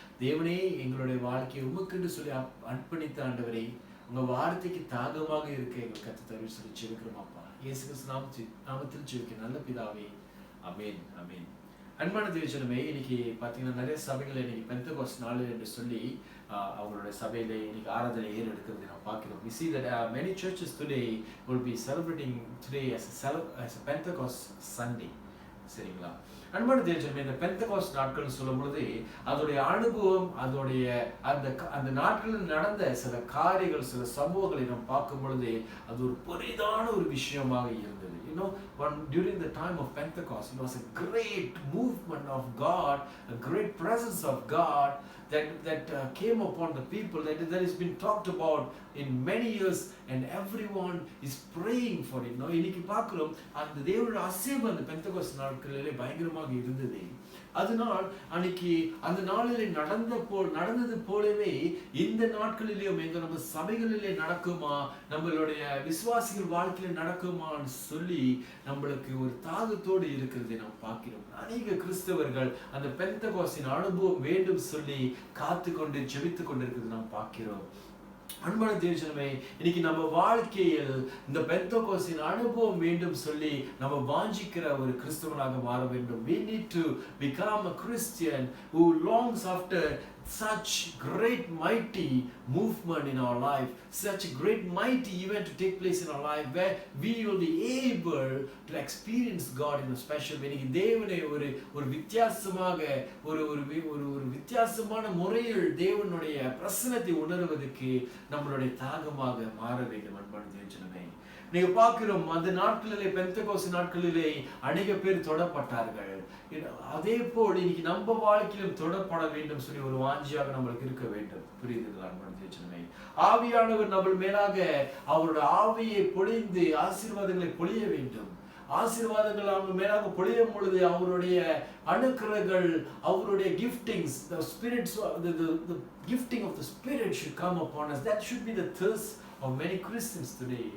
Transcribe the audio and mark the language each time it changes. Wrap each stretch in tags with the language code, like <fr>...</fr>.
<ta>தேவனே, எங்களுடைய வாழ்க்கையை உமக்குன்னு சொல்லி அர்ப்பணித்த ஆண்டவரே, உங்க வார்த்தைக்கு தாகமாக இருக்க எங்களுக்கு கத்து தருவி சொல்லி ஜெபிக்கிறோம் அப்பா. இயேசு கிறிஸ்து நாமத்தில் ஜெபிக்க நல்ல பிதாவே, அமேன் அமேன். அன்பான தேவஜனமே, இன்னைக்கு பார்த்தீங்கன்னா நிறைய சபைகள் இன்னைக்கு பெந்தெகோஸ்ட் நாள் என்று சொல்லி அவங்களுடைய சபையில இன்னைக்கு ஆராதனை ஏறெடுக்கிறது நம்ம பார்க்கிறோம்.</ta> <en>We see that many churches today will be celebrating today as a Pentecost Sunday.</en> <ta>சரிங்களா? அன்பான தேவஜனமே, இந்த பெந்தெகோஸ்ட் நாட்கள் சொல்லும் பொழுது அதோடைய அனுபவம், அதோடைய அந்த நாட்களில் நடந்த சில காரியங்கள், சில சம்பவங்களை நாம் பார்க்கும் பொழுது அது ஒரு பெரிதான ஒரு விஷயமாக இருந்தது.</ta> <en>You know, during the time of Pentecost, it was a great movement of God, a great presence of God that came upon the people, that has been talked about in many years, and everyone is praying for it.</en> <ta>Now, இன்னைக்கு பார்க்கிறோம் அந்த தேவனுடைய அசைவு அந்த பெந்தெகோஸ்ட் நாட்களிலே பயங்கரமாக இருந்தது. அதனால் அன்னைக்கு அந்த நாளிலே நடந்தது போலவே இந்த நாட்களிலேயும் எங்க நம்ம சபைகளிலே நடக்குமா, நம்மளுடைய விசுவாசிகள் வாழ்க்கையில நடக்குமான்னு சொல்லி நம்மளுக்கு ஒரு தாகத்தோடு இருக்கிறதை நாம் பார்க்கிறோம். அநேக கிறிஸ்தவர்கள் அந்த பெந்தெகோஸ்தின் அனுபவம் வேண்டும் சொல்லி காத்து கொண்டு ஜெபித்துக் கொண்டிருக்கிறது நாம் பார்க்கிறோம். அன்பான தேவஜனமே, இன்னைக்கு நம்ம வாழ்க்கையில் இந்த பெந்தெகோஸ்தின் அனுபவம் வேண்டும் சொல்லி நம்ம வாஞ்சிக்கிற ஒரு கிறிஸ்தவனாக மாற வேண்டும்.</ta> <en>We need to become a Christian who longs after such great mighty movement in our life, such a great mighty event to take place in our life, where we will be able to experience God in a special way.</en> <ta>இன்னைக்கு தேவனை ஒரு வித்தியாசமாக ஒரு வித்தியாசமான முறையில் தேவனுடைய பிரசன்னத்தை உணர்வதற்கு நம்மளுடைய தாகமாக மாற வேண்டும். அன்பான தேவஜனமே, நீங்க பார்க்கிறோம் அந்த நாட்களிலே, பெந்தெகோஸ்து நாட்களிலே அநேக பேர் தொடப்பட்டார்கள். அதே போல் இன்னைக்கு நம்ம வாழ்க்கையிலும் தொடப்பட வேண்டும் சொல்லி ஒரு வாஞ்சியாக நம்மளுக்கு இருக்க வேண்டும். புரியுதுங்களா? ஆவியானவர் நம்ம மேலாக அவருடைய ஆவியை பொழிந்து ஆசீர்வாதங்களை பொழிய வேண்டும். ஆசீர்வாதங்கள் அவங்க மேலாக பொழியும் பொழுது அவருடைய அனுக்கிரகங்கள், அவருடைய</ta> <en>giftings, the spirits, the gifting of the spirit should come upon us. That should be the thirst of many Christians today.</en>